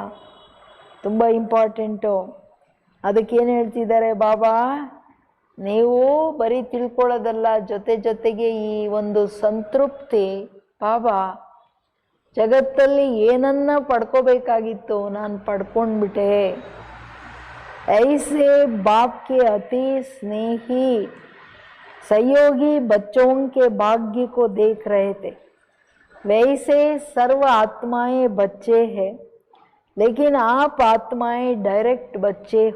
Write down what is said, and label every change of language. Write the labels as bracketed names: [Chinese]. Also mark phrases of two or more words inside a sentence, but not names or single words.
[Kannada] ತುಂಬ ಇಂಪಾರ್ಟೆಂಟು. ಅದಕ್ಕೇನು ಹೇಳ್ತಿದ್ದಾರೆ ಬಾಬಾ? ನೀವು ಬರೀ ತಿಳ್ಕೊಳ್ಳೋದಲ್ಲ, ಜೊತೆಗೆ ಈ ಒಂದು ಸಂತೃಪ್ತಿ. ಬಾಬಾ ಜಗತ್ತಲ್ಲಿ ಏನನ್ನ ಪಡ್ಕೋಬೇಕಾಗಿತ್ತು ನಾನು ಪಡ್ಕೊಂಡ್ಬಿಟ್ಟೆ. [Hindi] ऐसे बाप के अति स्नेही सहयोगी बच्चों के भाग्य को देख रहे थे, वैसे सर्व आत्माएं बच्चे हैं, लेकिन आप आत्माएं डायरेक्ट बच्चे हो.